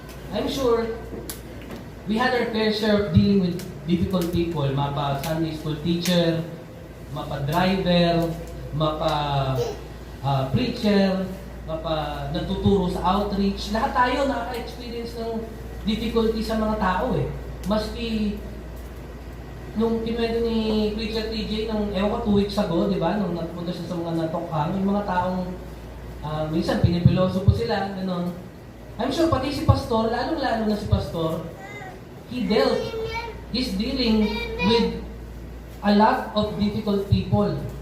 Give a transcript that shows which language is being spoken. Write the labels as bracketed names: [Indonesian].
[English] I'm sure we had our fair share of dealing with difficult people, [Filipino] mapa Sunday school teacher, mapa driver, mapa preacher, mapa nagtuturo sa outreach. Lahat tayo nakaka-experience ng difficulty sa mga tao eh. Maski nung kinuwento ni Preacher TJ nung ewan ko 2 weeks ago, di ba? Nung nagpunta siya sa mga natokhang, yung mga taong minsan pinipiloso po sila, gano'n. [English] I'm sure pati si Pastor, [Filipino] lalong-lalo na si Pastor, [English] he's dealing with a lot of difficult people.